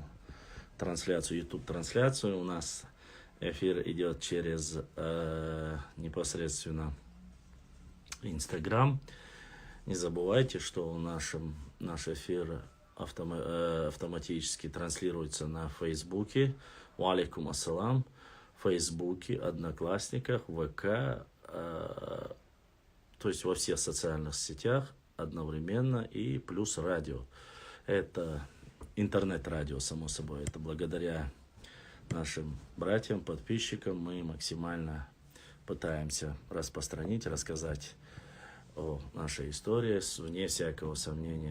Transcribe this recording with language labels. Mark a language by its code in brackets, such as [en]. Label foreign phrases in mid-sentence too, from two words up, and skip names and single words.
[ru] Трансляцию, YouTube-трансляцию. У нас эфир идет через непосредственно Instagram. Не забывайте, что наш эфир автоматически транслируется на Фейсбуке. [ar] وعليكم السلام. [ru] В Фейсбуке, Одноклассниках, ВК, то есть во всех социальных сетях одновременно, и плюс радио. Это интернет-радио, само собой. Это благодаря нашим братьям, подписчикам мы максимально пытаемся распространить, рассказать о нашей истории, вне всякого сомнения.